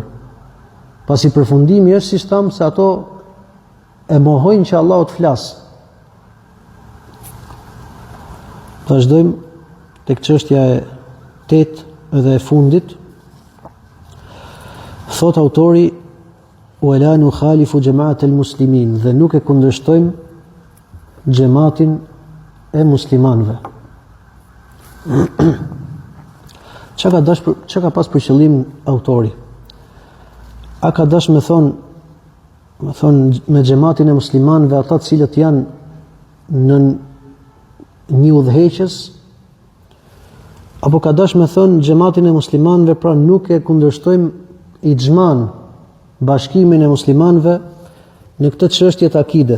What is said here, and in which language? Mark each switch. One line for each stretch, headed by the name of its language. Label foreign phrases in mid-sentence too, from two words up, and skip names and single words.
Albanian: Pasi përfundimi është si tham se ato e mohojnë që Allahu të flasë. Vazhdojmë tek çështja e 8 dhe e fundit. Thot autori:
Arabic: "ولا نخالف جماعة المسلمين",
Albanian: dhe nuk e kundërshtojmë xhamatin e muslimanëve. Çka ka pas për qëllim autori? A ka dash me thonë me xhamatin e muslimanëve ata të cilët janë në një udhëheqës, apo ka dash me thonë xhamatin e muslimanëve pra nuk e kundërshtojmë ixhman, bashkimin e muslimanëve në këtë çështje të akides.